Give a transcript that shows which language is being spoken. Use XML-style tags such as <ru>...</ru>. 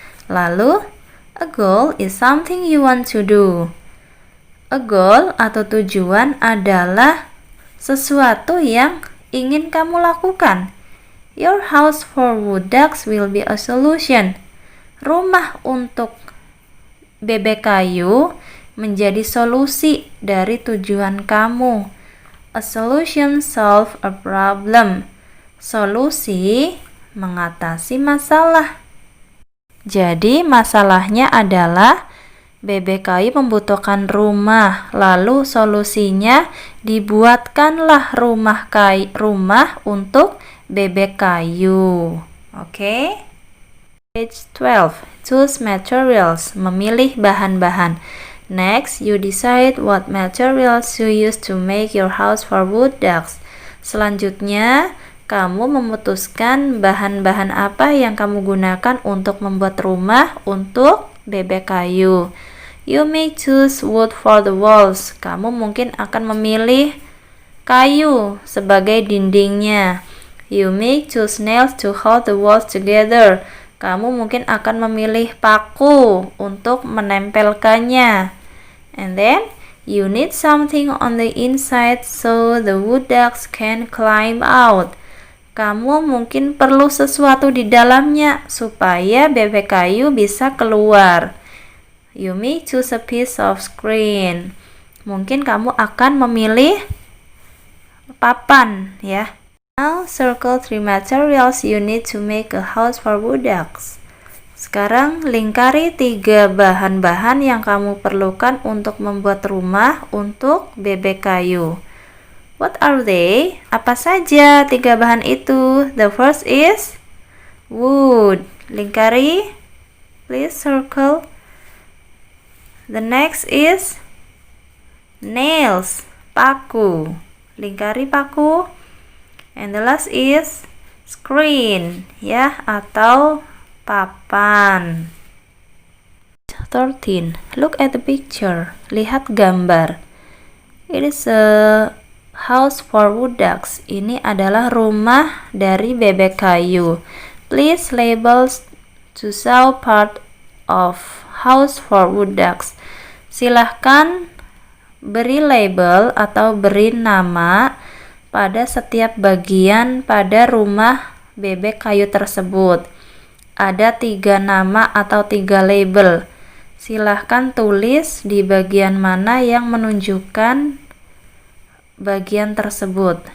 <en>Lalu, a goal is something you want to do. A goal</en> <id>atau tujuan adalah sesuatu yang ingin kamu lakukan.</id> <en>Your house for wood ducks will be a solution.</en> <id>Rumah untuk bebek kayu menjadi solusi dari tujuan kamu.</id> <en>A solution solve a problem.</en> <id>Solusi mengatasi masalah. Jadi masalahnya adalah bebek kayu membutuhkan rumah, lalu solusinya dibuatkanlah rumah untuk bebek kayu.</id> <en>Oke? Page 12. Choose materials.</en> <id>Memilih bahan-bahan.</id> <en>Next, you decide what materials you use to make your house for wood ducks.</en> <id>Selanjutnya, kamu memutuskan bahan-bahan apa yang kamu gunakan untuk membuat rumah untuk bebek kayu.</id> <en>You may choose wood for the walls.</en> <id>Kamu mungkin akan memilih kayu sebagai dindingnya.</id> <en>You may choose nails to hold the walls together.</en> <id>Kamu mungkin akan memilih paku untuk menempelkannya.</id> <en>And then, you need something on the inside so the wood ducks can climb out.</en> <id>Kamu mungkin perlu sesuatu di dalamnya supaya bebek kayu bisa keluar.</id> <en>You may choose a piece of screen.</en> <id>Mungkin kamu akan memilih papan, ya.</id> <en>Now circle 3 materials you need to make a house for wood ducks.</en> <id>Sekarang lingkari 3 bahan-bahan yang kamu perlukan untuk membuat rumah untuk bebek kayu.</id> <en>What are they?</en> <id>Apa saja 3 bahan itu?</id> <en>The first is wood.</en> <id>Lingkari.</id> <en>Please circle. The next is nails. Paku.</en> <id>Lingkari paku.</id> <en>And the last is screen, ya,</en> <id>atau papan.</id> <en>13. Look at the picture.</en> <id>Lihat gambar.</id> <en>It is a house for wood ducks.</en> <id>Ini adalah rumah dari bebek kayu.</id> <en>Please labels to show part of house for wood ducks.</en> <id>Silahkan beri label atau beri nama pada setiap bagian pada rumah bebek kayu tersebut. Ada 3 nama atau 3 label. Silahkan tulis di bagian mana yang menunjukkan bagian tersebut.</id>